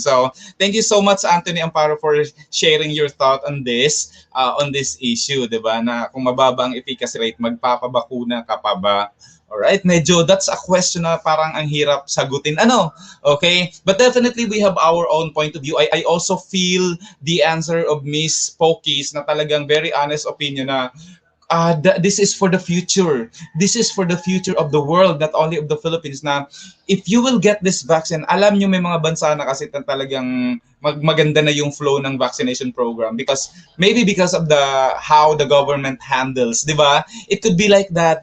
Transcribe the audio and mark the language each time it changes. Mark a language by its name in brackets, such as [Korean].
[English] So thank you so much Anthony Amparo for sharing your thought on this issue, 'di ba? [Filipino] Na kung mababa ang efficacy rate, magpapabakuna ka pa ba? Alright, medyo [English] that's a question [Filipino] na parang ang hirap sagutin. Okay? [English] But definitely we have our own point of view. I also feel the answer of Miss Pokis [Filipino] na talagang [English] very honest opinion na this is for the future. This is for the future of the world, not only of the Philippines, na if you will get this vaccine, [Filipino] alam nyo may mga bansa na kasi talagang maganda na yung flow ng vaccination program [English] because of how the government handles, di ba? It could be like that.